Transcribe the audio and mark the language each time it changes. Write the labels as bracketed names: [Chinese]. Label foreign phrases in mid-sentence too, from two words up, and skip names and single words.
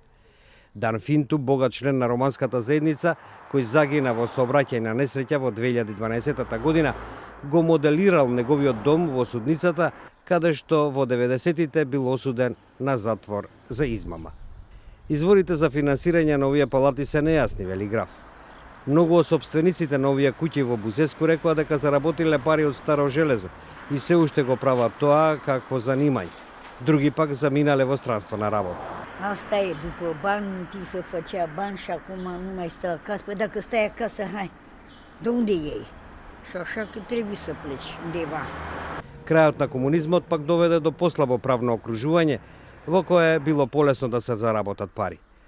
[Macedonian] Дан Финту, богат член на романската заедница, кој загина во сообраќајна несреќа во 2012 година, го моделирал неговиот дом во судницата, каде што во 90-тите бил осуден на затвор за измама. Изворите за финансирање на овие палати се нејасни, вели Граф. Многу од собствениците на овие куќи во Бузеску рекоа дека заработиле пари од старо железо и се уште го прават тоа како занимање. Други пак заминале во странство на работа. [Romanian] Asta e, după bani, ți se făcea bani și acum nu mai stă acasă. Păi dacă stai acasă, hai, de unde iei? Și așa că trebuie să pleci undeva. [Macedonian] Крајот на комунизмот пак доведе до послабо правно окружување, во кое било полесно да се заработат пари.